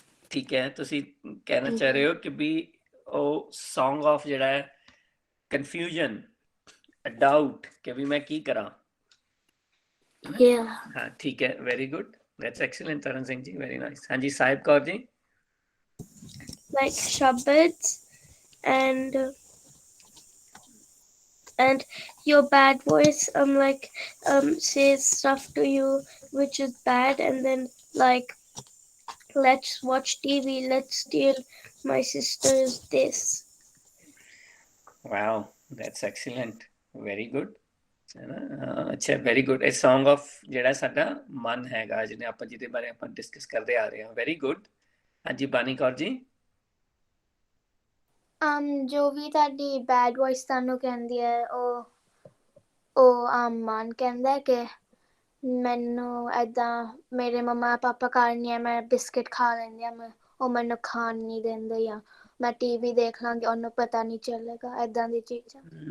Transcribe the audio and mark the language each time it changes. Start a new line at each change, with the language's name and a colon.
Punjabi: ਠੀਕ ਹੈ, ਤੁਸੀਂ ਕਹਿਣਾ ਚਾਹ ਰਹੇ ਹੋ ਕਿ ਵੀ ਉਹ ਸੌਂਗ ਆਫ ਜਿਹੜਾ ਹੈ ਕਨਫਿਊਜ਼ਨ, ਡਾਊਟ ਕਿ ਵੀ ਮੈਂ ਕੀ ਕਰਾਂ।
English: yeah.
Punjabi: ਹਾਂ ਠੀਕ ਹੈ,
English: Very good, that's excellent Taran Singh ji, very nice.
Punjabi: ਹਾਂਜੀ Sahib Kaur ji.
English: Like shabads and your bad voice says stuff to you which is bad, and then like, let's watch TV, let's steal my sister's this. Wow, that's excellent, very good। ਅੱਛਾ very good.
Punjabi: ਇਹ song of ਜਿਹੜਾ ਸਾਡਾ ਮਨ ਹੈਗਾ ਜਿਹਨੇ ਆਪਾਂ ਜਿਹਦੇ ਬਾਰੇ ਆਪਾਂ ਡਿਸਕਸ ਕਰਦੇ ਆ ਰਹੇ ਹਾਂ,
English: Very good.
Punjabi: ਹਾਂਜੀ ਬਾਨੀ ਕੌਰ ਜੀ। ਜੋ ਵੀ ਤੁਹਾਡੀ ਬੈਡ ਵੌਇਸ ਤੁਹਾਨੂੰ ਕਹਿੰਦੀ ਹੈ ਉਹ ਮਨ ਕਹਿੰਦਾ ਕਿ ਮੈਨੂੰ ਏਦਾਂ ਮੇਰੇ ਮੰਮਾ ਪਾਪਾ ਘਰ ਨਹੀਂ ਹੈ, ਮੈਂ ਬਿਸਕਿਟ ਖਾ ਲੈਂਦੀ ਹਾਂ, ਉਹ ਮੈਨੂੰ ਖਾਣ ਨਹੀਂ ਦਿੰਦੇ, ਜਾਂ ਮੈਂ ਟੀਵੀ ਦੇਖ ਲਾਂਗੀ ਉਹਨੂੰ ਪਤਾ ਨਹੀਂ ਚੱਲੇਗਾ, ਏਦਾਂ ਦੀ ਚੀਜ਼ਾਂ।